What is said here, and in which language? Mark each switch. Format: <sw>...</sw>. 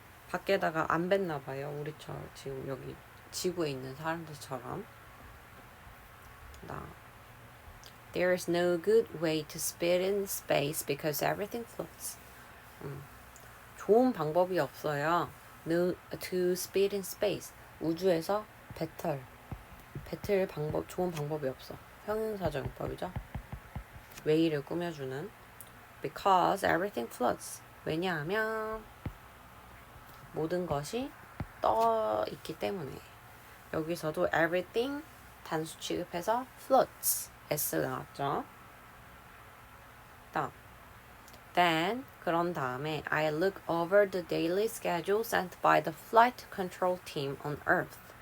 <ko>밖에다가 안 뱉나 봐요. 우리처럼 지금 여기 지구에 있는 사람들처럼.</ko> <en>There is no good way to spit in space because everything floats.</en> <ko>좋은 방법이 없어요.</ko> <en>No to spit in space.</en> <ko>우주에서 뱉을 좋은 방법이 없어. 형용사정법이죠. way를 꾸며주는.</ko> <en>Because everything floats.</en> <ko>왜냐하면 모든 것이 떠 있기 때문에. 여기서도 everything 단수 취급해서 floats. S 나왔죠.</ko> <en>Then</en> <ko>그런 다음에</ko> <en>I look over the daily schedule sent by the flight control team on Earth.</en>